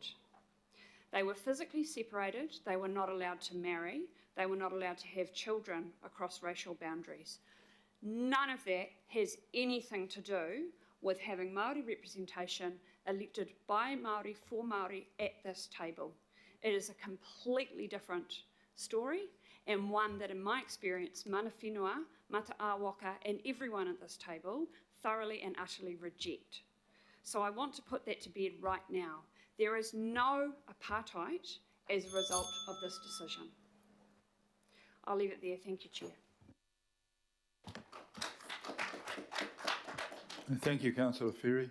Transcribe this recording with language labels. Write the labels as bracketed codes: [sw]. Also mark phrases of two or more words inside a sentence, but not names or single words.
[en] They were physically separated, they were not allowed to marry, they were not allowed to have children across racial boundaries. None of that has anything to do with having Māori representation elected by Māori for Māori at this table. It is a completely different story, and one that in my experience, [mi] mana whenua, mata awaka, [en] and everyone at this table thoroughly and utterly reject. So I want to put that to bed right now. There is no apartheid as a result of this decision. I'll leave it there. Thank you, Chair. Thank you, Councillor Ferry.